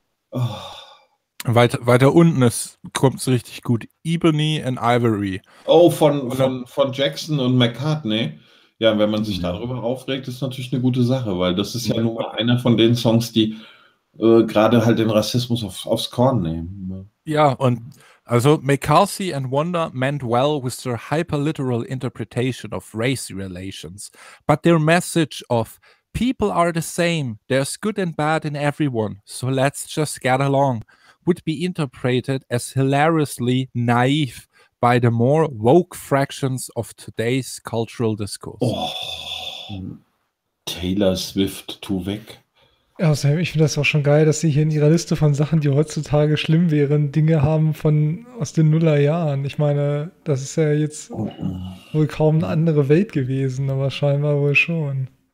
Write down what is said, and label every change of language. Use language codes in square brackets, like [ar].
[de] Oh. Weiter unten kommt es richtig gut. Ebony and Ivory. Oh, von Jackson und McCartney. Ja, wenn man sich darüber aufregt, ist natürlich eine gute Sache, weil das ist ja nur einer von den Songs, die gerade halt den Rassismus aufs Korn nehmen. Ja, und also [en] McCarthy and Wonder meant well with their hyperliteral interpretation of race relations, but their message of people are the same, there's good and bad in everyone, so let's just get along, would be interpreted as hilariously naive by the more woke fractions of today's cultural discourse. [de] Oh, Taylor Swift, tu weg. Also ich finde das auch schon geil, dass sie hier in ihrer Liste von Sachen, die heutzutage schlimm wären, Dinge haben von aus den Nullerjahren. Ich meine, das ist ja jetzt wohl kaum eine andere Welt gewesen, aber scheinbar wohl schon.